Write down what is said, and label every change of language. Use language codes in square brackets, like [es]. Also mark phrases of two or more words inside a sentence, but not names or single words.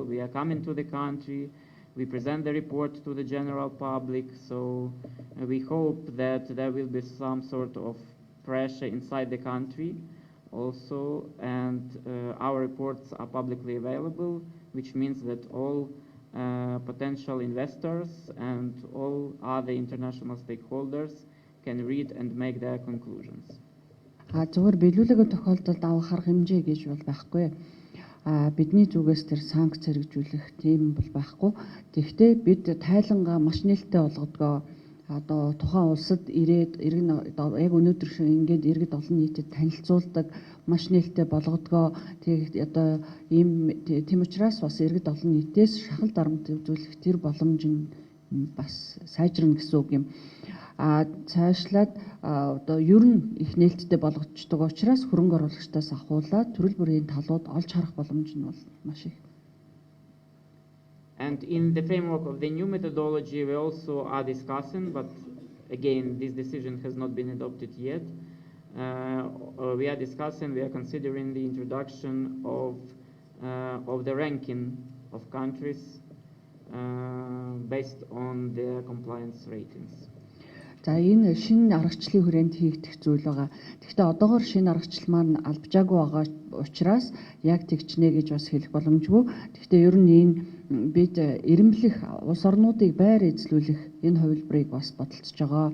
[en] We are coming to the country, we present the report to the general public, so we hope that there will be some sort of pressure inside the country also, and our reports are publicly available, which means that all potential investors and all other international stakeholders can read and make their conclusions. [mn] Зөвхөн биелүүлээгүй тохиолдолд авах арга хэмжээ гэж бол байхгүй. Бидний зүгээс тэр санкц хэрэгжүүлэх тийм бол байхгүй. Тэгэхдээ бид тайлангаа маш нээлттэй болгодгоо одоо тухайн улсад ирээд яг өнөөдөр шиг ингээд иргэд олон нийтэд танилцуулдаг, маш нээлттэй болгодгоо. Тэгээд одоо ийм тийм учраас бас иргэд олон нийтээс шахал дарамт үзүүлэх тэр боломж нь бас сайжрна гэсэн үг юм. Цаашлаад одоо ер нь их нээлттэй болгогддог учраас хөрөнгө оруулагчдаас ахуулаад төрөл бүрийн талууд олж харах боломж нь бол маш их. [en] And in the framework of the new methodology, we also are discussing, but again, this decision has not been adopted yet. We are considering the introduction of the ranking of countries based on their compliance ratings. [mn] За энэ шинэ аргачлалын хүрээнд хийгдэх зүйл байгаа. Гэхдээ одоогоор шинэ аргачлал маань албажаагүй байгаа учраас яг тэгчнэ гэж бас хэлэх боломжгүй. Гэхдээ ер нь энэ бид эрэмблэх улс орнуудыг байр эзлүүлэх энэ хувилбарыг бас бодолцож байгаа.